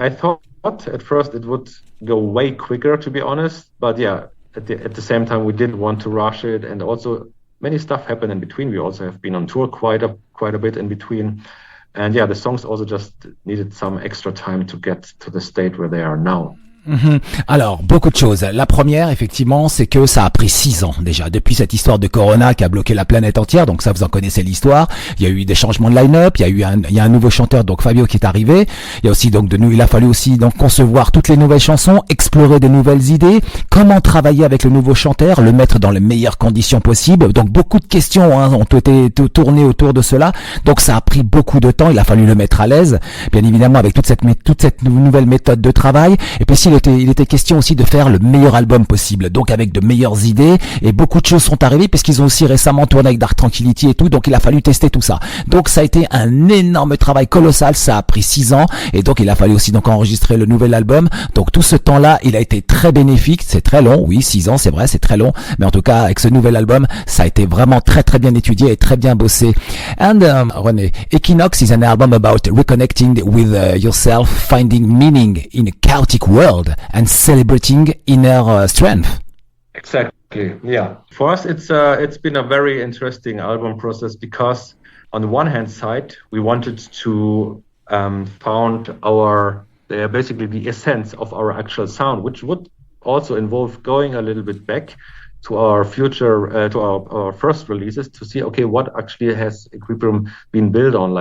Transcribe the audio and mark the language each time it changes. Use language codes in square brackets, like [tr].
[en] I thought at first it would go way quicker, to be honest. But at the same time we didn't want to rush it, and also many stuff happened in between. We also have been on tour quite a bit in between, and the songs also just needed some extra time to get to the state where they are now. [fr] Alors, beaucoup de choses. La première, effectivement, c'est que ça a pris 6 ans déjà, depuis cette histoire de Corona qui a bloqué la planète entière, donc ça vous en connaissez l'histoire. Il y a eu des changements de line-up, il y a un nouveau chanteur, donc Fabio qui est arrivé. Il y a aussi donc il a fallu aussi donc concevoir toutes les nouvelles chansons, explorer des nouvelles idées, comment travailler avec le nouveau chanteur, le mettre dans les meilleures conditions possibles. Donc beaucoup de questions ont été tournées autour de cela. Donc ça a pris beaucoup de temps, il a fallu le mettre à l'aise, bien évidemment avec toute cette nouvelle méthode de travail. Et puis il était question aussi de faire le meilleur album possible, donc avec de meilleures idées, et beaucoup de choses sont arrivées puisqu'ils ont aussi récemment tourné avec Dark Tranquillity et tout, donc il a fallu tester tout ça. Donc ça a été un énorme travail colossal, ça a pris 6 ans, et donc il a fallu aussi donc enregistrer le nouvel album. Donc tout ce temps-là, il a été très bénéfique, c'est très long, oui 6 ans c'est vrai, c'est très long, mais en tout cas avec ce nouvel album, ça a été vraiment très très bien étudié et très bien bossé. [en] And René, Equinox is an album about reconnecting with yourself, finding meaning in a chaotic world and celebrating inner strength. Exactly, yeah. For us, it's been a very interesting album process because on the one hand side, we wanted to found basically the essence of our actual sound, which would also involve going a little bit back to our future, to our first releases to see, okay, what actually has Equilibrium been built on?